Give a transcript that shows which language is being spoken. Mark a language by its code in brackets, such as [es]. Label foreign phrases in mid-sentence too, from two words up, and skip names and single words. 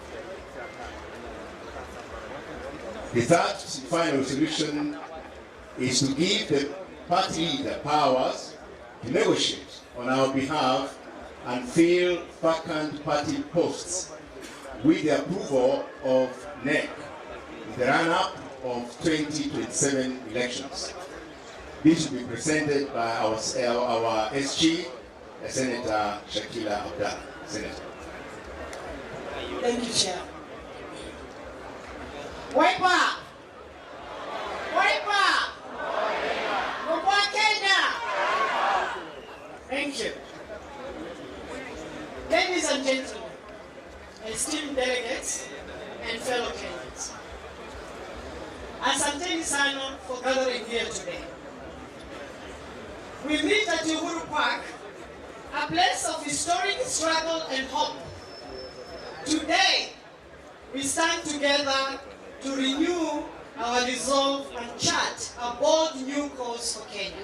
[en] The third final resolution is to give the party leader powers to negotiate on our behalf and fill vacant party posts with the approval of NEC in the run-up of 2027 elections. This will be presented by our SG, Senator Shakila Abdallah. Senator. Thank you, Chair. Wiper! Wiper! Mwa Kenya! Thank you. Ladies and gentlemen, esteemed delegates and fellow Kenyans, [sw] asanteni sana [en] for gathering here today. We meet at Uhuru Park, a place of historic struggle and hope. Today, we stand together to renew our resolve and chart a bold new course for Kenya.